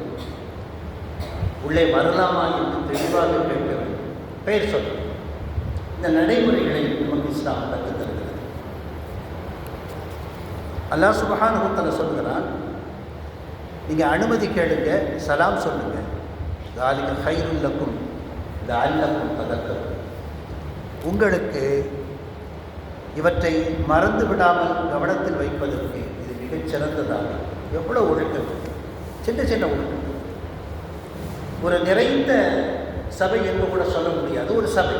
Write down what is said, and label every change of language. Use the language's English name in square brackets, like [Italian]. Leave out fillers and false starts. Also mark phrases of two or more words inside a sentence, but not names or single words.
[Tamil] உள்ளே வரலாமா என்று தெளிவாக கேட்க வேண்டும். பெயர் சொல்ல. இந்த நடைமுறைகளை நமக்கு இஸ்லாம் கற்றுத் தருகிறது. அல்லாஹ் [Arabic] سبحانه وتعالى [Tamil] சொல்கிறான், நீங்கள் அனுமதி கேளுங்க, சலாம் சொல்லுங்கள். [Arabic] ذَلِكَ خَيْرٌ لَكُمْ لَعَلَّكُمْ تَذَكَّرُونَ. [Tamil] உங்களுக்கு இவற்றை மறந்து விடாமல் கவனத்தில் வைப்பதற்கு இது மிகச் சிறந்ததாக. எவ்வளோ ஒழுக்கம், சின்ன சின்ன ஒழுக்கம். ஒரு நிறைந்த சபை என்று கூட சொல்ல முடியாது. ஒரு சபை.